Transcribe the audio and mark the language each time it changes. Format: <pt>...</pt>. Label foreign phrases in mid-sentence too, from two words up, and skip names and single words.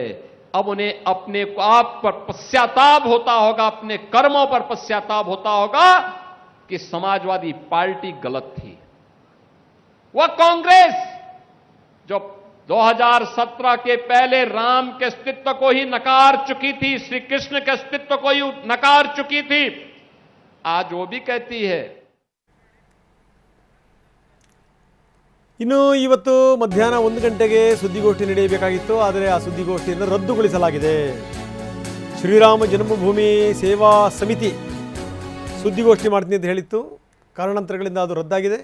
<hi>अब उन्हें अपने आप पर पश्चाताप होता होगा, अपने कर्मों पर पश्चाताप होता होगा कि समाजवादी पार्टी गलत थी. वह कांग्रेस जो 2017 के पहले राम के अस्तित्व को ही नकार चुकी थी, श्री कृष्ण के अस्तित्व को ही नकार चुकी थी, आज वो भी कहती है.</hi> <kn>ಇನ್ನು ಇವತ್ತು ಮಧ್ಯಾಹ್ನ 1 ಗಂಟೆಗೆ ಸುದ್ದಿಗೋಷ್ಠಿ ನಡೆಯಬೇಕಾಗಿತ್ತು. ಆದರೆ ಆ ಸುದ್ದಿಗೋಷ್ಠಿಯನ್ನು ರದ್ದುಗೊಳಿಸಲಾಗಿದೆ. ಶ್ರೀರಾಮ ಜನ್ಮಭೂಮಿ ಸೇವಾ ಸಮಿತಿ ಸುದ್ದಿಗೋಷ್ಠಿ ಮಾಡ್ತೀನಿ ಅಂತ ಹೇಳಿತ್ತು. ಕಾರಣಾಂತರಗಳಿಂದ ಅದು ರದ್ದಾಗಿದೆ.</kn>